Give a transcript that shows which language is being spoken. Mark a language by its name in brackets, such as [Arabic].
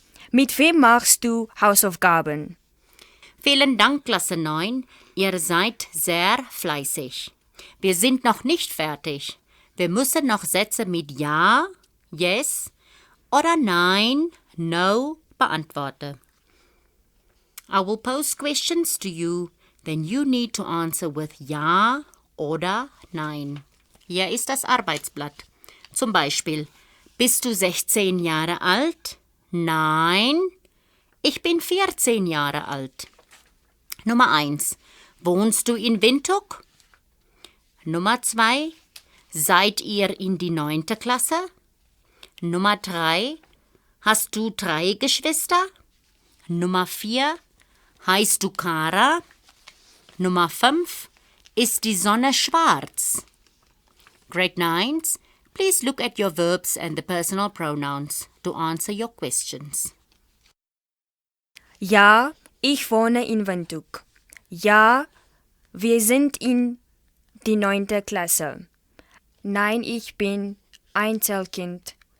[German] Mit wem machst du Hausaufgaben? Vielen Dank, Klasse 9. Ihr seid sehr fleißig. Wir sind noch nicht fertig. Wir müssen noch Sätze mit Ja, Yes oder Nein, No beantworten. [English] I will pose questions to you, then you need to answer with [German] Ja oder Nein. Hier ist das Arbeitsblatt. Zum Beispiel, bist du 16 Jahre alt? Nein, ich bin 14 Jahre alt. Nummer 1. Wohnst du in Windhoek? Nummer 2. Seid ihr in die 9. Klasse? Nummer 3. Hast du 3 Geschwister? Nummer 4. Heißt du Kara? Nummer 5. Ist die Sonne schwarz? [English] Grade 9s, please look at your verbs and the personal pronouns to answer your questions. [German] Ja, ich wohne in Windhoek. Ja, wir sind in die 9. Klasse. Nein, ich bin Einzelkind.